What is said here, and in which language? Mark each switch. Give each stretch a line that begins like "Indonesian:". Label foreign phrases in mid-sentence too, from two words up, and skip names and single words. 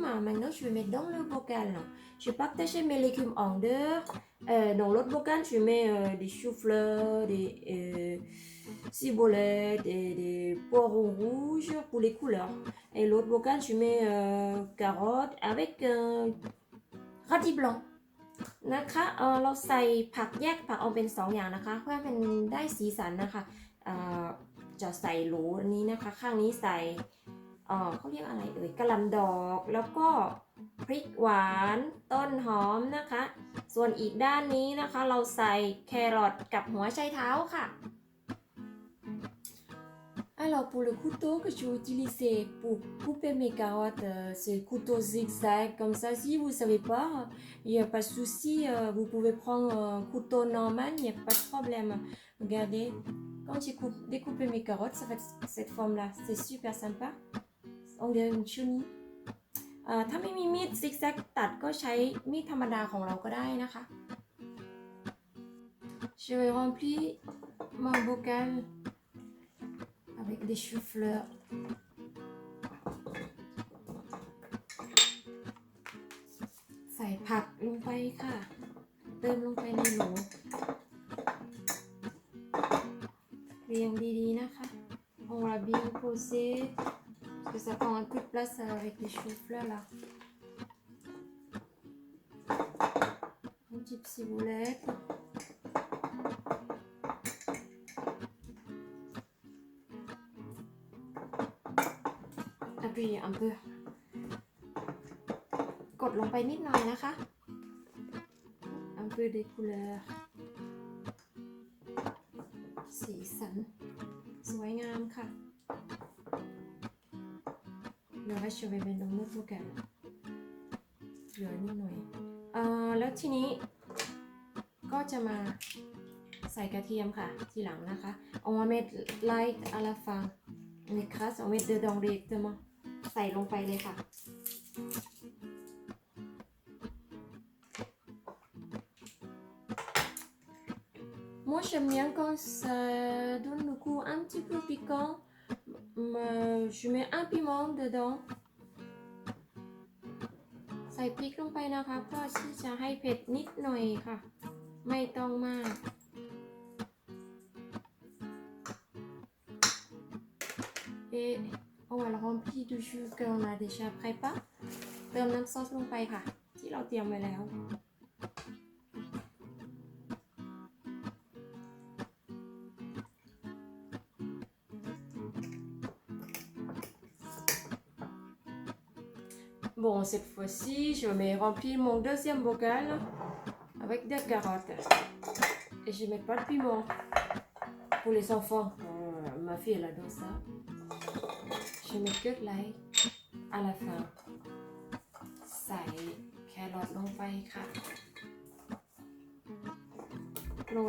French: Maintenant, je vais mettre dans le bocal. Je vais partager mes légumes en deux. Dans l'autre bocal, je mets des choux-fleurs, des ciboulettes, des poireaux rouges pour les couleurs. Et l'autre bocal, je mets carottes avec radis blanc.
Thai: นะคะเราใส่ผักแยกผักออกเป็น2 อย่างนะคะเพื่อให้มันได้สีสันนะคะจะใส่โหลอันนี้นะคะข้างนี้ใส่เขาเรียกอะไรกะหล่ำดอกแล้วก็พริกหวานต้นหอมนะคะส่วนอีกด้านนี้นะคะเราใส่แครอทกับหัวไชเท้าค่ะ
French: Alors pour le couteau que je vais utiliser pour couper mes carottes, c'est le couteau zigzag comme ça. Si vous ne savez pas, il n'y a pas de souci, vous pouvez prendre un couteau normal, il n'y a pas de problème. Regardez, quand j'ai découpé mes carottes, ça fait cette forme-là. C'est super sympa. On dirait une chenille.
Thai: ถ้าไม่มีมีดซิกแซกตัดก็ใช้มีดธรรมดาของเราก็ได้นะคะ
French: Je vais remplir mon bocal avec des choux-fleurs.
Thai: ใส่ผักลงไปค่ะเติมลงไปในโหลเรียงดีๆนะคะ
French: On va bien poser parce que ça prend un peu de place avec les choux-fleurs là. Une petite ciboulette. Appuyer un peu
Thai: กดลงไปนิดหน่อยนะคะ
French: un peu des couleurs
Thai: สีสันสวยงามค่ะ
French: Le reste je vais mettre dans notre bocal
Thai: เหลือนิดหน่อยแล้วทีนี้ก็จะมาใส่กระเทียมค่ะทีหลังนะคะ
French: On va mettre light à la fin on écrase on met dedans directement
Thai: ใส่ลงไปเลยค่ะ
French: Moi, j'aime bien quand ça donne le goût un petit peu piquant. Je mets un piment dedans.
Thai: ใส่พริกลงไปนะคะเพื่อที่จะให้เผ็ดนิดหน่อยค่ะ ไม่ต้องมาก
French: Et on va le remplir du jus qu'on a déjà préparé
Thai: เติมน้ำซอสลงไปค่ะ ที่เราเตรียมไว้แล้ว
French: Bon, cette fois-ci, je vais remplir mon deuxième bocal avec des carottes. Et je mets pas de piment pour les enfants. Ma fille, elle adore ça. Je mets que de l'ail à la fin.
Thai: ใส่แครอทลงไปค่ะโร